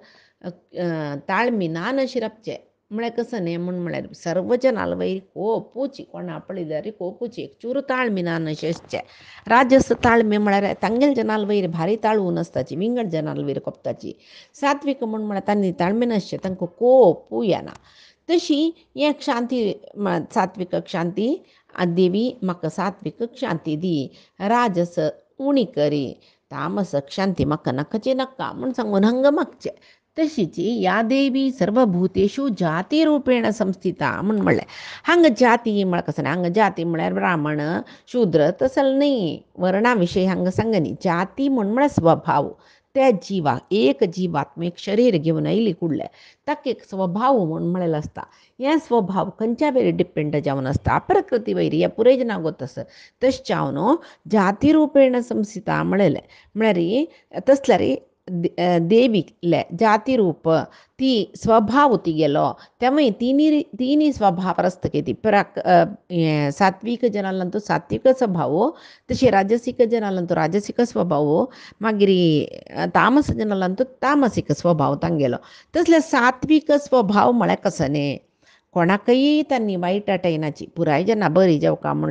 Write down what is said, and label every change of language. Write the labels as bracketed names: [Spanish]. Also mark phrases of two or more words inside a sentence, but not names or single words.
[Konkani] ताळमिनान शिरपचें म्हळ्यार कसं न्ही म्हळ्यार सर्व जनाल वयर कोपूची कोणा पळयल्यार कोपूची एक चूर ताळमिनान अशें राजस ताळमे म्हळ्यार तांगेल जनाल वयर भारी ताळून आसताची विंगड जनाल वयर कोपताची सात्वीक म्हळ्यार तांणी ताळमेन आसचें तांकां कोपू येना तशी एक शांती सात्विक शांती देवी म्हाका सात्विक शांती दी राजस उणी करी तामस शांती म्हाका नाकाची नाका म्हूण सांगून हांगा मागचें तशीच [Sanskrit] या देवी सर्वभूतेषु जाती रूपेण संस्थिता [Konkani] म्हणलें हांगा जाती म्हळ्यार कसं हांगा जाती म्हळ्यार ब्राह्मण शूद्र तसल न्ही वर्णा विशयी हांगा सांग न्ही जाती म्हळ्यार स्वभाव त्या जिवाक एक जिवात्मेक शरीर घेवन आयली कुडले ताका एक स्वभाव म्हणलेलो आसता हे स्वभाव खंयच्या वयर डिपेंड जावन आसता प्रकृती वयर हे पुराय जनाक गोत आसा तशें जावन [Sanskrit] जाती रूपेण संस्थिता [Konkani] म्हणलें म्हळ्यार तसल्यार देवीले जाती रूप ती स्वभाव तिगेलो त्यामुळे तिनी स्वभाव आसता ती सात्विक जनालंतू सात्विक स्वभाव तशी राजसीक जनालंतू राजसीक स्वभाव मागीर तामस जनालंतू तामसीक स्वभाव तांगेलो तसले सात्विक स्वभाव म्हळ्यार कसो न्ही कोणाकय तांणी वायट आटयनाची पुराय जना बरी जावका म्हूण